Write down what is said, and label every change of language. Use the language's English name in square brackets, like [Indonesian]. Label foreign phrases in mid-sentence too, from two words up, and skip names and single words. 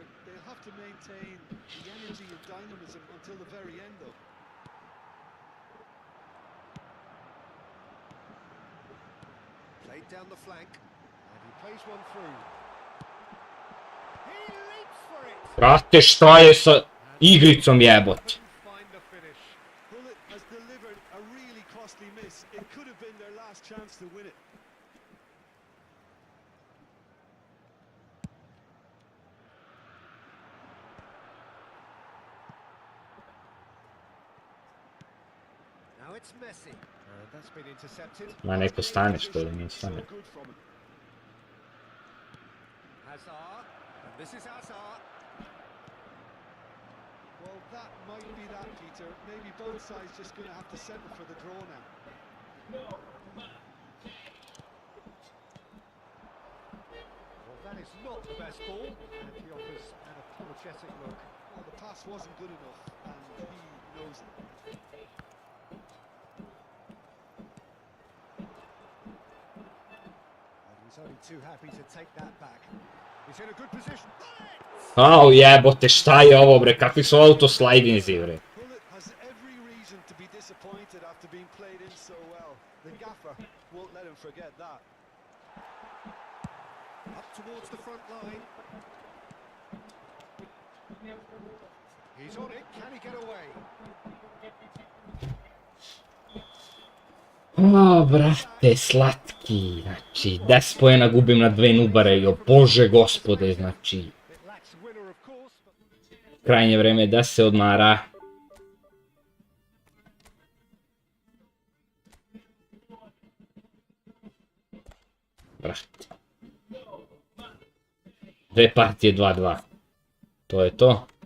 [English] They'll have to maintain the energy and dynamism until the very end, though. Played down the flank. And he plays one through. He leaps for it. [Serbian] Brate, šta je sa igricom, jebote? [English] Couldn't find the finish. Hullet has delivered a really costly miss. It could have been their last chance to win it. Now it's Messi. That's been intercepted. [Serbian] Ma neko stane što li nije stane. [English] Good from him. Hazard. And this is Hazard. Well, that might be that, Peter. Maybe both sides just going to have to settle for the draw now. Well, not the best ball, and he offers an apologetic look. Well, the pass wasn't good enough, and he knows it. And he's only too happy to take that back. He's in a good position. [Serbian] Au jebote, šta je ovo bre, kakvi su autoslidinzi bre. [English] Pullet has every reason to be disappointed after being played in so well. The gaffer won't let him forget that. Up towards the front line. He's on it. Can he get away? [Serbian] O, brate, slatki, znači, 10 pojena gubim na 2 nubare, jo, bože gospode, znači, [English] It lacks winner, of course, but [Serbian] krajnje vreme da se odmara. Brate. 2 partije 2-2. To je to.